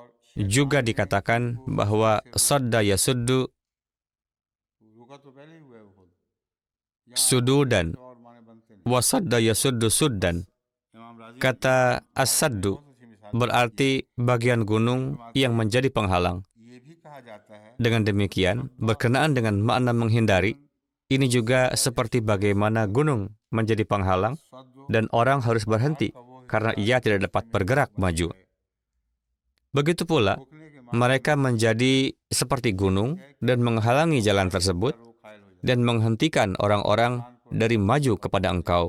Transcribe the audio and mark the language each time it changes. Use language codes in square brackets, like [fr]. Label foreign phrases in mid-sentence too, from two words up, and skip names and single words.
[id] juga dikatakan bahwa [ar] سدّ يسدّ [ur] رکا تو پہلے ہی ہوا ہے وہ خود [ar] sududan [ur] اور معنی بنتے نہیں [ar] وصدّ يصدّ صدًّا. [ur] इमाम राजी [id] Kata as-saddu berarti bagian gunung yang menjadi penghalang. [ur] یہ بھی کہا جاتا ہے [id] Dengan demikian, berkenaan dengan makna menghindari, ini juga seperti bagaimana gunung menjadi penghalang dan orang harus berhenti karena ia tidak dapat bergerak maju. Begitu pula, mereka menjadi seperti gunung dan menghalangi jalan tersebut dan menghentikan orang-orang dari maju kepada engkau.